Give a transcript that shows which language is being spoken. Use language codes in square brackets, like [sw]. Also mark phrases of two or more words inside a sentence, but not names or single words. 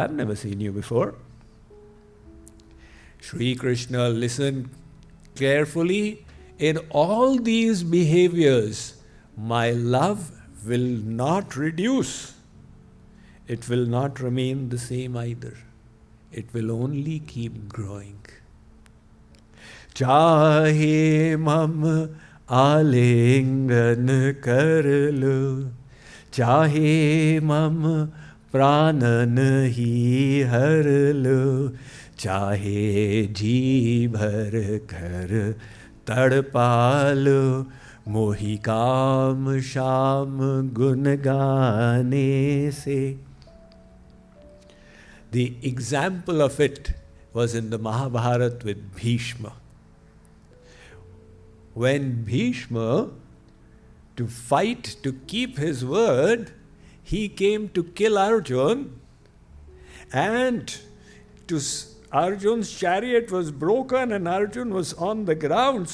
[en] I've never seen you before. Shri Krishna, listen carefully. In all these behaviors, my love will not reduce. It will not remain the same either. It will only keep growing. [hi] चाहे मम आलिंगन कर लो, चाहे मम प्राणन ही हर लो, चाहे जी भर कर तड़पा लो, मोहि काम श्याम गुण गाने से. [en] The example of it was in the Mahabharat with Bhishma. When Bhishma, to fight to keep his word, he came to kill Arjun, and Arjun's chariot was broken and Arjun was on the ground.